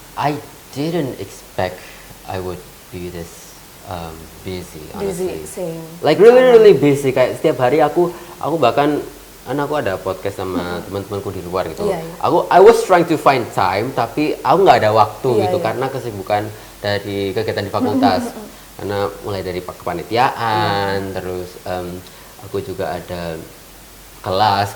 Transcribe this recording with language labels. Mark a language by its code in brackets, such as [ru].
[en] I didn't expect I would be this busy, honestly. Same. Like really busy. [id] Kayak setiap hari aku bahkan aku ada podcast sama teman-temanku di luar gitu. Iya, iya. [en] I was trying to find time, [id] tapi aku nggak ada waktu Iya, gitu iya. karena kesibukan dari kegiatan di fakultas. Karena mulai dari kepanitiaan, terus aku juga ada kelas